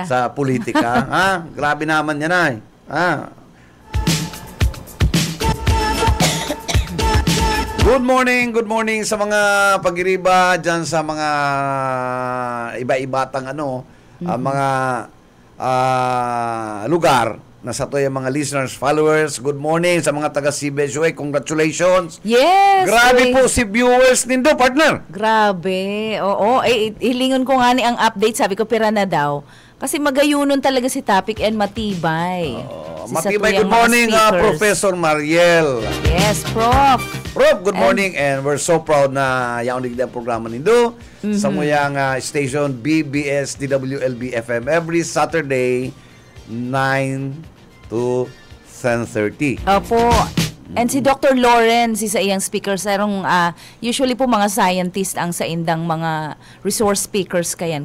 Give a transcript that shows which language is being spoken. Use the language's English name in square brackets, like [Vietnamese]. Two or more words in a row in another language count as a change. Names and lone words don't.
[Bikol] sa politika grabe naman yan [English] Good morning [Bikol] sa mga pag-iriba dyan sa mga iba-ibatang mga lugar na sa to yung mga [English] listeners, followers. Good morning [Bikol] sa mga taga-CBSUA. Congratulations. Yes. Grabe po si viewers nindo, partner. Grabe. Oo. Hilingon ko nga ni ang update. Sabi ko, pira na daw. Kasi magayunon talaga si topic and matibay. Matibay. [English] Good morning, Professor Mariel. Yes, Prof. Prof, good morning. And we're so proud [Bikol] na yaon digda ang programa nindo sa muyang station BBS DWLB FM [English] every Saturday 9 to 10:30. [Bikol] Opo. And si Dr. Lawrence, isa iyang speaker, sarong usually po mga scientist ang sa indang mga resource speakers kayan.